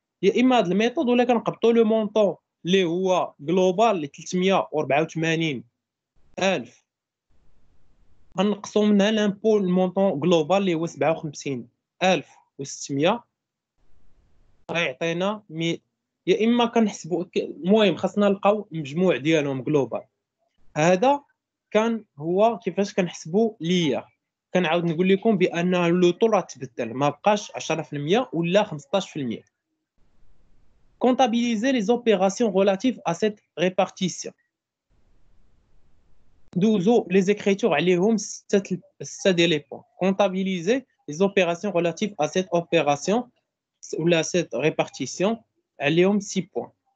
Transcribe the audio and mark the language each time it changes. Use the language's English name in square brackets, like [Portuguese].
[Arabic] يا اما هاد الميثود ولا كنقبطوا لو مونطون اللي هو جلوبال اللي 384000 غنقصوا منها لامبو المونطون جلوبال اللي هو 57600 غيعطينا يا اما كنحسبوا المهم خاصنا نلقاو المجموع ديالهم جلوبال. هذا كان هو كيفاش كنحسبوا ليا. كنعاود نقول لكم بان لو طو راه تبدل ما بقاش 10% ولا 15%. [French] comptabiliser les opérations relatives à cette répartition. [Arabic] دوزو [French] les écritures [Arabic] عليهم 6 ديال لي بوين. [French] comptabiliser les opérations relatives à cette opération ولا cette répartition [Arabic] عليهم 6 بوين.